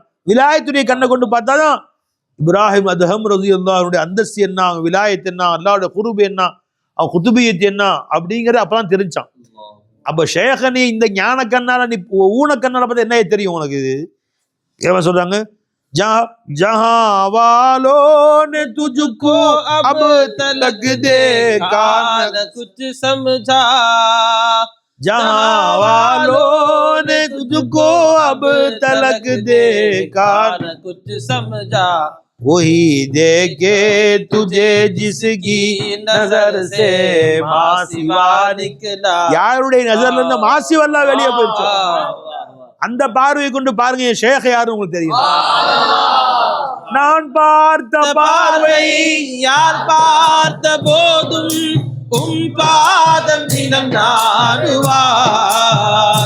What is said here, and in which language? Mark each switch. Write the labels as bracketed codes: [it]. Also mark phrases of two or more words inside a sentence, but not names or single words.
[ta] விலாயத்துடைய கண்ணை கொண்டு பார்த்தாதான் இப்ராஹிம் அதஹம் [ar] رضي الله عنه [ta] அந்தஸ்து என்ன, அவங்க விலாயத் என்ன, அல்லாஹ்வுடைய குர்பு என்ன, அவன் குதுபியத் என்ன அப்படிங்கறது அப்பதான் தெரிஞ்சான். அப்ப ஷேഖனே இந்த ஞான கண்ணால நீ ஊன கண்ணால பார்த்தா என்ன தெரியும் உனக்கு? இது ஏன் சொல்றாங்க? [ur] جہاں والوں نے تجھ کو اب تلک دیکھا نہ کچھ سمجھا، جہاں والوں نے تجھ کو اب تلک دیکھا نہ کچھ سمجھا، وہی دیکھے تجھے جس کی نظر سے ماسوا نکلا. [ta] யாருடைய நஜர்ல இருந்து மாசிவல்லா வெளியே போயிடுச்சு. அந்த பார்வையை கொண்டு பாருங்க என் ஷேக் யாரு உங்களுக்கு தெரியும். நான் பார்த்த பார்வை யார் பார்த்த போதும் பாதம் தினம் நாடுவார்.